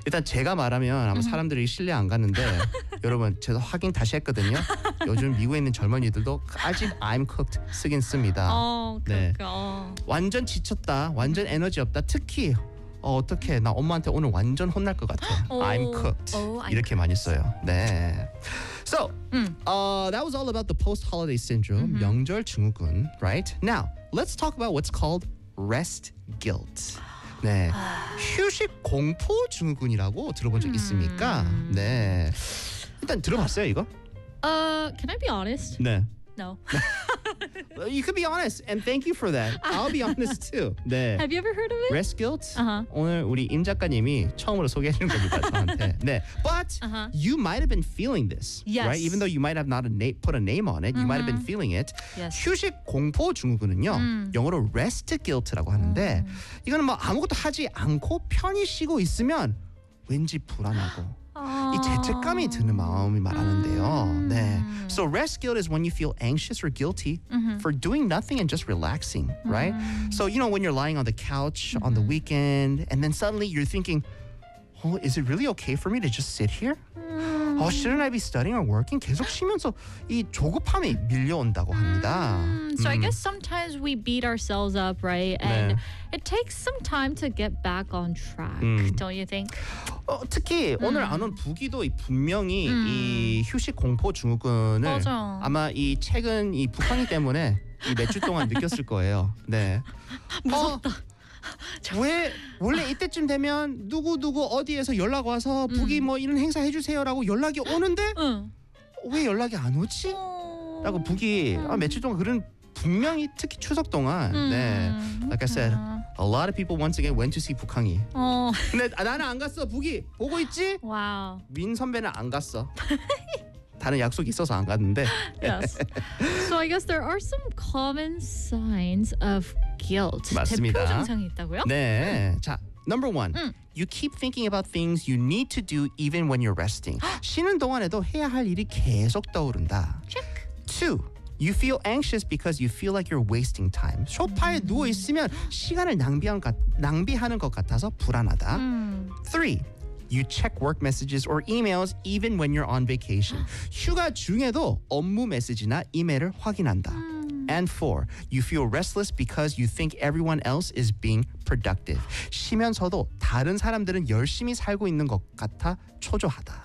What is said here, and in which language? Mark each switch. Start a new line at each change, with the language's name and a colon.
Korean: 일단 제가 말하면 아마 사람들이 신뢰 안 가는데 여러분 제가 확인 다시 했거든요. 요즘 미국에 있는 젊은이들도 아직
English: I'm cooked
Korean: 쓰긴 씁니다. 네. 그러니까. 완전 지쳤다. 완전 에너지 없다. 특히 어떡해. 나 엄마한테 오늘 완전 혼날 것 같아.
English: I'm cooked.
Korean: 이렇게 많이 써요. 네.
English: So, that was all about the post-holiday syndrome.
Korean: 명절 증후군.
English: Right? Now, let's talk about what's called rest guilt.
Korean: 네, 휴식 공포 증후군이라고 들어본 적 있습니까? 네, 일단 들어봤어요 이거?
English: Can I be honest?
Korean: 네.
English: No. You could be honest, and thank you for that. I'll be honest too.
Korean: 네.
English: Have you ever heard of it? Rest guilt?
Korean: 오늘 우리 임 작가님이 처음으로 소개해준 겁니다, 저한테. 네,
English: but you might have been feeling this, yes. right? Even though you might have not put a name on it, you might have been feeling it. Yes.
Korean: 휴식 공포 증후군은요, 영어로 rest guilt라고 하는데 이거는 뭐 아무것도 하지 않고 편히 쉬고 있으면 왠지 불안하고. 이 죄책감이 드는 마음이 말하는데요. 네.
English: So rest guilt is when you feel anxious or guilty for doing nothing and just relaxing, right? So, you know, when you're lying on the couch on the weekend and then suddenly you're thinking, oh, is it really okay for me to just sit here? Oh, shouldn't I be studying or working?
Korean: 계속 쉬면서 이 조급함이 밀려온다고 합니다.
English: So I guess sometimes we beat ourselves up, right? And
Korean: 네.
English: it takes some time to get back on track, don't you think?
Korean: 특히 오늘 안 온 부기도 분명히 이 휴식 공포 증후군을 맞아. 아마 이 최근 이 북한이 때문에 이 몇 주 동안 느꼈을 거예요. 네. 무섭다. 왜 원래 이때쯤 되면 누구 어디에서 연락 와서 부기 뭐 이런 행사 해주세요라고 연락이 오는데 왜 연락이 안 오지? 라고 부기 며칠 동안 그런 분명히 특히 추석 동안 네.
English: Like I said, a lot of people once again went to see 북항이.
Korean: 근데 나는 안 갔어. 북이 보고 있지? 와우. 민 선배는 안 갔어. 다른 약속이 있어서 안 갔는데.
English: Yes. So I guess there are some common signs of guilt.
Korean: 맞습니다. 대표 증상이 있다고요? 네. 자,
English: number one. You keep thinking about things you need to do even when you're resting.
Korean: 쉬는 동안에도 해야 할 일이 계속 떠오른다.
English: Check. Two. You feel anxious because you feel like you're wasting time.
Korean: 소파에 누워 있으면 시간을 낭비하는 것 같아서 불안하다.
English: Three, you check work messages or emails even when you're on vacation.
Korean: 휴가 중에도 업무 메시지나 이메일을 확인한다.
English: And four, you feel restless because you think everyone else is being productive.
Korean: 쉬면서도 다른 사람들은 열심히 살고 있는 것 같아 초조하다.